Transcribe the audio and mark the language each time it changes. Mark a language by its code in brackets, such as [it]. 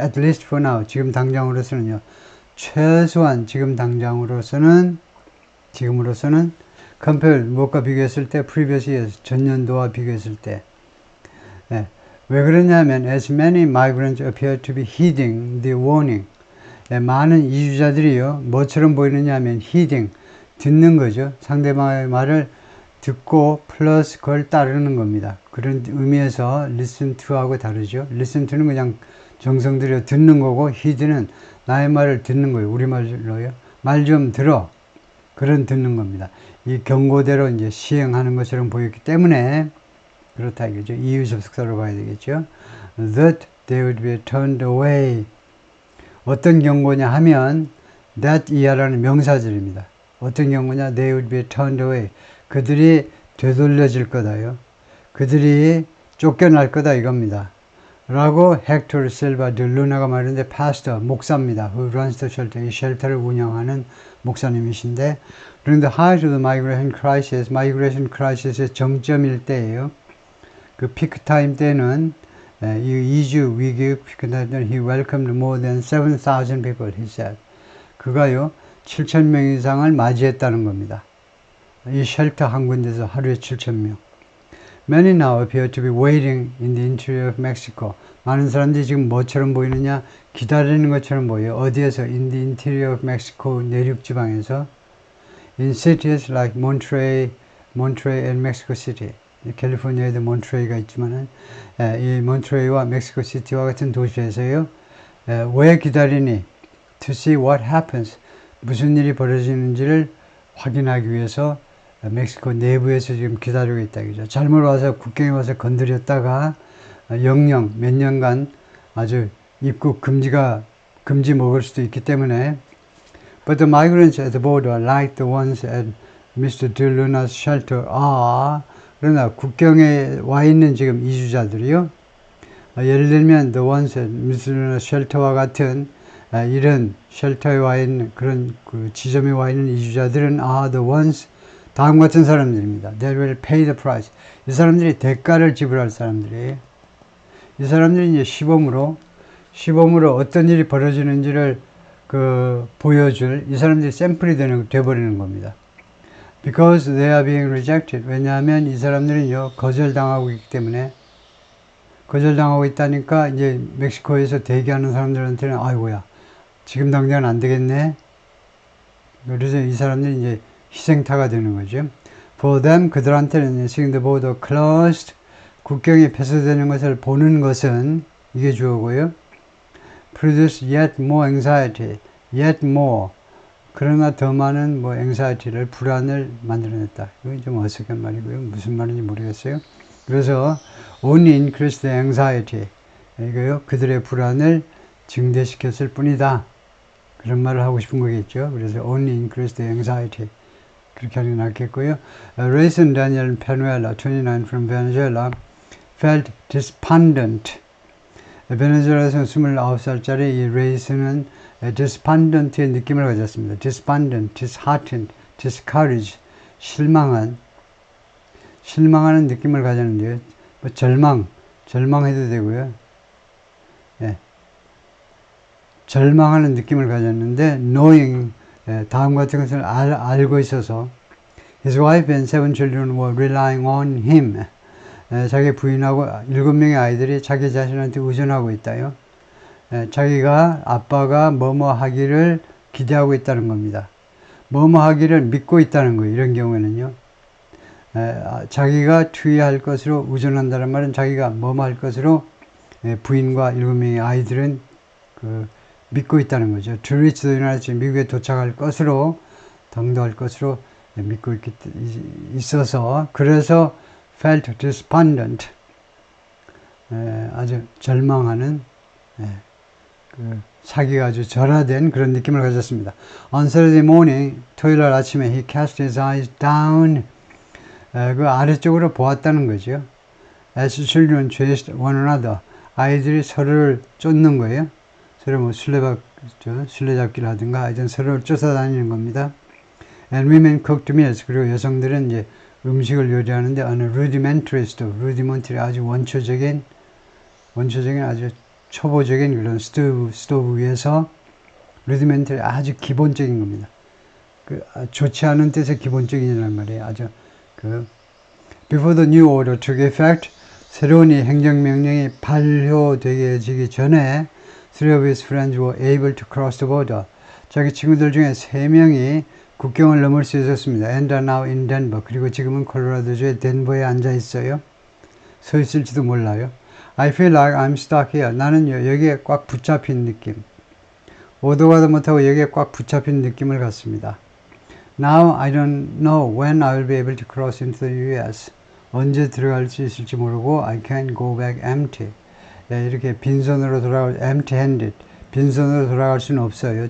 [en] At least for now, [ko] 지금 당장으로서는요. 최소한 지금으로서는 [en] compare, [ko] 무엇과 비교했을 때 [en] previous years, [ko] 전년도와 비교했을 때. 왜 그러냐면 [en] as many migrants appear to be heeding the warning. [ko] 많은 이주자들이요. 뭐처럼 보이느냐 하면 heeding, 듣는 거죠. 상대방의 말을 듣고 플러스 그걸 따르는 겁니다. 그런 의미에서 listen to하고 다르죠. listen to는 그냥 정성 들여 듣는 거고 heed는 나의 말을 듣는 거예요. 우리말로요. 말 좀 들어. 그런 듣는 겁니다. 이 경고대로 이제 시행하는 것처럼 보였기 때문에 그렇다 이거죠. 이유 접속사로 봐야 되겠죠. [en] That they would be turned away. [ko] 어떤 경고냐 하면 that 이하라는 명사절입니다. 어떤 경고냐? [en] They would be turned away. [ko] 그들이 되돌려질 거다요. 그들이 쫓겨날 거다 이겁니다. 라고 헥토르 실바 드 루나가 말했는데 pastor, 목사입니다. [en] Who runs the shelter. [ko] 이 쉘터를 운영하는 목사님이신데 [en] during the height of the migration crisis의 [ko] 정점일 때예요. 그 피크 타임 때는 이 이주 위기 피크 타임 때는 [en] he welcomed more than 7,000 people, he said. [ko] 그가요 7,000명 이상을 맞이했다는 겁니다. 이 쉘터 한 군데서 하루에 7,000명. [en] Many now appear to be waiting in the interior of Mexico. [ko] 많은 사람들이 지금 뭐처럼 보이느냐? 기다리는 것처럼 보여요. 어디에서? [en] In the interior of Mexico, [ko] 내륙 지방에서. [en] In cities like Monterey and Mexico City. [ko] 캘리포니아에도 몬트레이가 있지만은, 이 몬트레이와 멕시코 시티와 같은 도시에서요. 왜 기다리니? [en] To see what happens. [ko] 무슨 일이 벌어지는지를 확인하기 위해서 멕시코 내부에서 지금 기다리고 있다. 그죠? 잘못 와서 국경에 와서 건드렸다가 영영 몇 년간 아주 입국 금지 먹을 수도 있기 때문에 [en] But the migrants at the border, like the ones at Mr. [ko] De Luna's shelter, are 그러나 국경에 와 있는 지금 이주자들이요. 예를 들면 [en] the ones at Mr. [ko] De Luna's shelter와 같은 이런 쉘터에 와 있는 그런 그 지점에 와 있는 이주자들은 [en] are the ones [ko] 다음 같은 사람들입니다. [en] They will pay the price. [ko] 이 사람들이 대가를 지불할 사람들이에요. 이 사람들이 이제 시범으로 어떤 일이 벌어지는지를 보여줄 이 사람들이 샘플이 돼버리는 겁니다. [en] Because they are being rejected. [ko] 왜냐하면 이 사람들은요, 거절당하고 있기 때문에, 거절당하고 있다니까, 이제 멕시코에서 대기하는 사람들한테는, 아이고야, 지금 당장은 안 되겠네. 그래서 이 사람들이 이제 희생타가 되는 거죠. [en] For them, [ko] 그들한테는 [en] seeing the border closed, [ko] 국경이 폐쇄되는 것을 보는 것은, 이게 주어고요. [en] Produce yet more anxiety, yet more. [ko] 그러나 더 많은 anxiety를, 불안을 만들어냈다. 이건 좀 어색한 말이고요. 무슨 말인지 모르겠어요. [en] 그래서 only increase the anxiety. [ko] 이거요. 그들의 불안을 증대시켰을 뿐이다. 그런 말을 하고 싶은 거겠죠. [en] 그래서 only increase the anxiety. [ko] 그렇게 하는 게 낫겠고요. [en] Raisin Daniel Penuela, 29 from Venezuela, felt despondent. [ko] 베네수엘라에서 29살짜리 이 레이스는 despondent의 느낌을 가졌습니다. [en] despondent, disheartened, discouraged, [ko] 실망하는 느낌을 가졌는데요. 절망해도 되고요. 예. 절망하는 느낌을 가졌는데 [en] knowing, [ko] 다음 같은 것을 알고 있어서 [en] his wife and 7 children were relying on him. [ko] 자기 부인하고 7명의 아이들이 자기 자신한테 의존하고 있다요. 자기가 아빠가 뭐뭐 하기를 기대하고 있다는 겁니다. 뭐뭐 하기를 믿고 있다는 거예요. 이런 경우에는요. 자기가 투여할 것으로 의존한다는 말은 자기가 뭐뭐 할 것으로 부인과 7명의 아이들은 믿고 있다는 거죠. [en] To reach the United States, [ko] 미국에 도착할 것으로, 당도할 것으로 믿고 있어서, 그래서 [en] felt despondent, [ko] 아주 절망하는, 사기가 아주 절하된 그런 느낌을 가졌습니다. [en] On Saturday morning, [ko] 토요일날 아침에 [en] he cast his eyes down, [ko] 그 아래쪽으로 보았다는 거죠. [en] As children chased one another, [ko] 아이들이 서로를 쫓는 거예요. 서로 술래잡기를 하든가 하여튼 서로를 쫓아다니는 겁니다. [en] And women cooked meals, [ko] 그리고 여성들은 이제 음식을 요리하는데 어느 [en] rudimentary stove, [ko] rudimentary 아주 원초적인 아주 초보적인 그런 스토브 위에서 rudimentary 아주 기본적인 겁니다. 좋지 않은 뜻의 기본적인이라는 말이에요. [en] 아주 before the new order took effect, [ko] 새로운 이 행정명령이 발효되기 전에 [en] three of his friends were able to cross the border. [ko] 자기 친구들 중에 3명이 국경을 넘을 수 있었습니다. [en] And are now in Denver. [ko] 그리고 지금은 콜로라도주의 덴버에 앉아 있어요. 서 있을지도 몰라요. [en] I feel like I'm stuck here. [ko] 나는 여기에 꽉 붙잡힌 느낌. 오도 가도 못하고 여기에 꽉 붙잡힌 느낌을 갖습니다. [en] Now I don't know when I will be able to cross into the US. [ko] 언제 들어갈 수 있을지 모르고 [en] I can't go back empty. [ko] 이렇게 빈손으로 [en] empty-handed. [ko] 빈손으로 돌아갈 수는 없어요.